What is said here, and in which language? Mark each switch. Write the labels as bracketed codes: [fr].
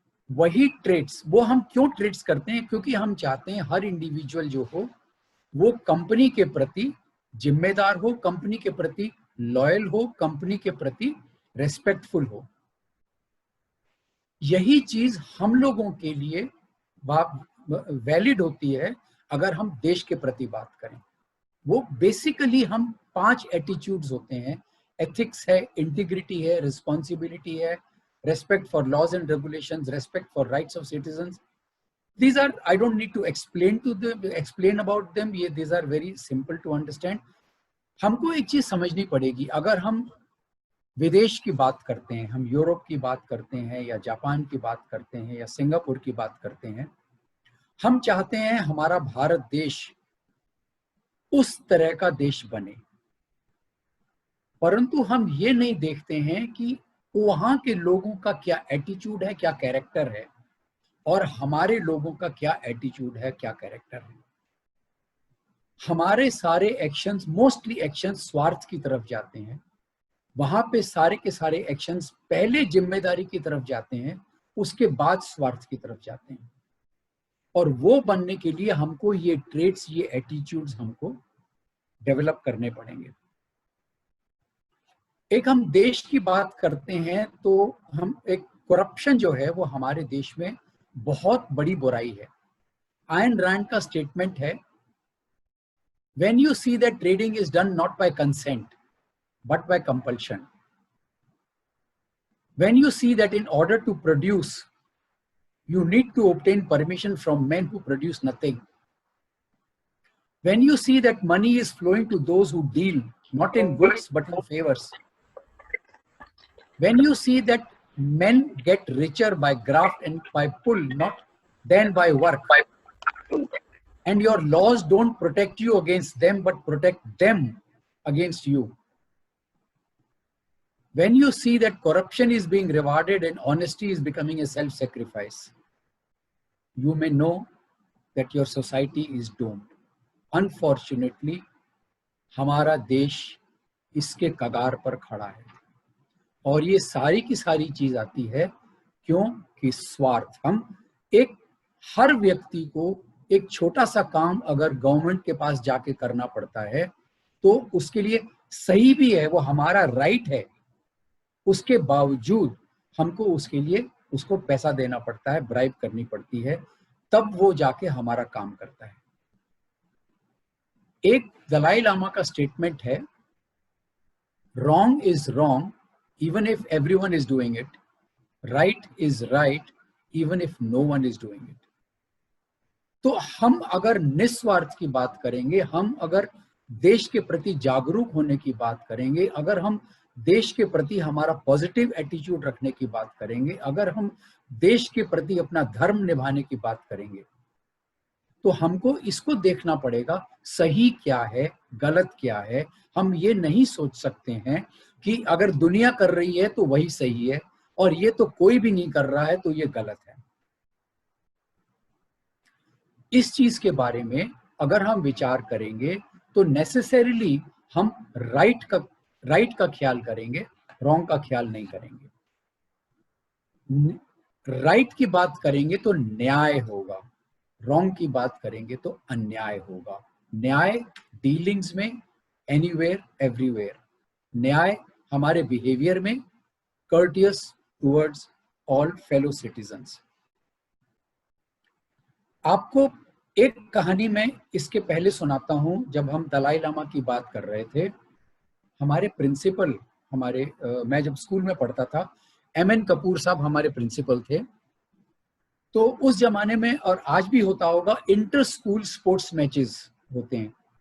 [hi] वही ट्रेड्स, वो हम क्यों ट्रेड्स करते हैं? क्योंकि हम चाहते हैं हर इंडिविजुअल जो हो वो कंपनी के प्रति जिम्मेदार हो, कंपनी के प्रति लॉयल हो, कंपनी के प्रति रेस्पेक्टफुल हो। यही चीज हम लोगों के लिए वैलिड होती है अगर हम देश के प्रति बात करें। वो बेसिकली हम 5 एटीट्यूड्स होते हैं। [en] Ethics है, integrity है, responsibility है, respect for laws and regulations, respect for rights of citizens. These are, I don't need to explain about them. These are very simple to understand. [hi] हमको एक चीज समझनी पड़ेगी, अगर हम विदेश की बात करते हैं, हम यूरोप की बात करते हैं या जापान की बात करते हैं या सिंगापुर की बात करते हैं, हम चाहते हैं हमारा भारत देश उस तरह का देश बने, परंतु हम ये नहीं देखते हैं कि वहां के लोगों का क्या एटीट्यूड है, क्या कैरेक्टर है, और हमारे लोगों का क्या एटीट्यूड है, क्या कैरेक्टर है। हमारे सारे एक्शंस, मोस्टली एक्शंस स्वार्थ की तरफ जाते हैं। वहां पे सारे के सारे एक्शंस पहले जिम्मेदारी की तरफ जाते हैं, उसके बाद स्वार्थ की तरफ जाते हैं। और वो बनने के लिए हमको ये ट्रेड्स, ये एटीट्यूड्स हमको डेवलप करने पड़ेंगे। एक हम देश की बात करते हैं तो हम एक करप्शन जो है वो हमारे देश में बहुत बड़ी बुराई है। [en] Ayn Rand का statement है, when you see that trading is done not by consent but by compulsion, when you see that in order to produce you need to obtain permission from men who produce nothing, when you see that money is flowing to those who deal not in goods but in favors, when you see that men get richer by graft and by pull not than by work, and your laws don't protect you against them but protect them against you, when you see that corruption is being rewarded and honesty is becoming a self-sacrifice, you may know that your society is doomed. [hi] Unfortunately, हमारा देश इसके कगार पर खड़ा है, और ये सारी की सारी चीज आती है क्योंकि स्वार्थ। हम हर व्यक्ति को एक छोटा सा काम अगर गवर्नमेंट के पास जाके करना पड़ता है तो उसके लिए सही भी है, वो हमारा राइट है, उसके बावजूद हमको उसके लिए उसको पैसा देना पड़ता है, ब्राइब करनी पड़ती है, तब वो जाके हमारा काम करता है। [en] एक Dalai Lama का statement है, wrong is wrong even if everyone is doing it, right is right even if no one is doing it. [hi] तो हम अगर निस्वार्थ की बात करेंगे, हम अगर देश के प्रति जागरूक होने की बात करेंगे, अगर हम देश के प्रति हमारा पॉजिटिव एटीट्यूड रखने की बात करेंगे, अगर हम देश के प्रति अपना धर्म निभाने की बात करेंगे, तो हमको इसको देखना पड़ेगा सही क्या है, गलत क्या है। हम ये नहीं सोच सकते हैं कि अगर दुनिया कर रही है तो वही सही है और ये तो कोई भी नहीं कर रहा है तो ये गलत है। इस चीज के बारे में अगर हम विचार करेंगे तो नेसेसरीली हम राइट का ख्याल करेंगे, रॉन्ग का ख्याल नहीं करेंगे। राइट की बात करेंगे तो न्याय होगा, रॉन्ग की बात करेंगे तो अन्याय होगा। न्याय डीलिंग्स में, एनीवेयर एवरीवेयर। न्याय हमारे बिहेवियर में, [en] courteous towards all fellow citizens। [hi] आपको एक कहानी में इसके पहले सुनाता हूं। जब हम दलाई लामा की बात कर रहे थे, हमारे प्रिंसिपल, मैं जब स्कूल में पढ़ता था, एमएन कपूर साहब हमारे प्रिंसिपल थे। तो उस जमाने में, और आज भी होता होगा, इंटर स्कूल स्पोर्ट्स मैचेस होते हैं।